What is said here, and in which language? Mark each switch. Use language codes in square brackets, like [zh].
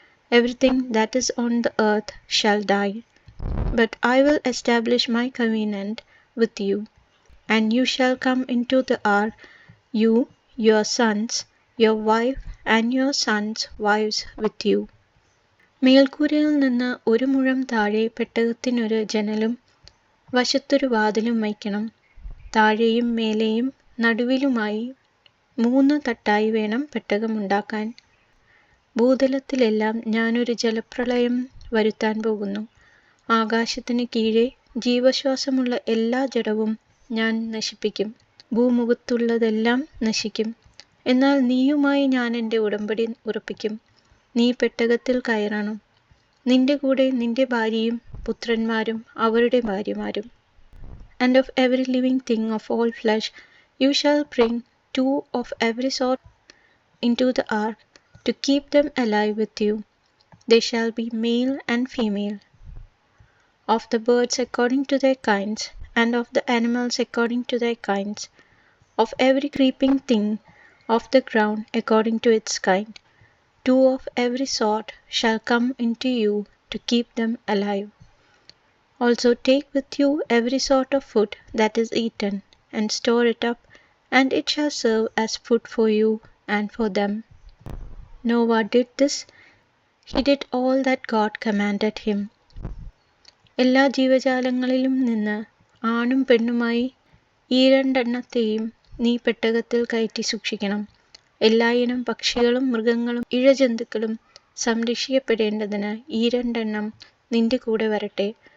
[en] Everything that is on the earth shall die. But I will establish my covenant with you, and you shall come into the ark, you, your sons, your wife, and your sons' wives with you. [ml] മേൽക്കൂരയിൽ നിന്ന് 1 മുഴം താഴെ പെട്ടകത്തിനൊരു ജനലും വശത്തൊരു വാതിലും വയ്ക്കണം. താഴെയും മേലെയും നടുവിലുമായി 3 തട്ടായി വേണം പെട്ടകമുണ്ടാക്കാൻ. ഭൂതലത്തിലെല്ലാം ഞാനൊരു ജലപ്രളയം വരുത്താൻ പോകുന്നു. ആകാശത്തിന് കീഴെ ജീവശ്വാസമുള്ള എല്ലാ ജഡവും ഞാൻ നശിപ്പിക്കും. ഭൂമുഖത്തുള്ളതെല്ലാം നശിക്കും. എന്നാൽ നീയുമായി ഞാൻ എൻ്റെ ഉടമ്പടി ഉറപ്പിക്കും. നീ പെട്ടകത്തിൽ കയറണം, നിന്റെ കൂടെ നിന്റെ ഭാര്യയും പുത്രന്മാരും അവരുടെ ഭാര്യമാരും. [en] And of every living thing of all flesh you shall bring 2 of every sort into the ark, to keep them alive with you. They shall be male and female. Of the birds according to their kinds, and of the animals according to their kinds, of every creeping thing of the ground according to its kind. 2 of every sort shall come into you, to keep them alive. Also take with you every sort of food that is eaten, and store it up, and it shall serve as food for you and for them. Noah did this. He did all that God commanded him. [ml] എല്ലാ ജീവജാലങ്ങളിലും നിന്ന് ആണും പെണ്ണുമായി ഈ 2 എണ്ണത്തെയും നീ പെട്ടകത്തിൽ കയറ്റി സൂക്ഷിക്കണം. എല്ലായിനം പക്ഷികളും മൃഗങ്ങളും ഇഴജന്തുക്കളും സംരക്ഷിക്കപ്പെടേണ്ടതിന് ഈ 2 എണ്ണം നിന്റെ കൂടെ വരട്ടെ.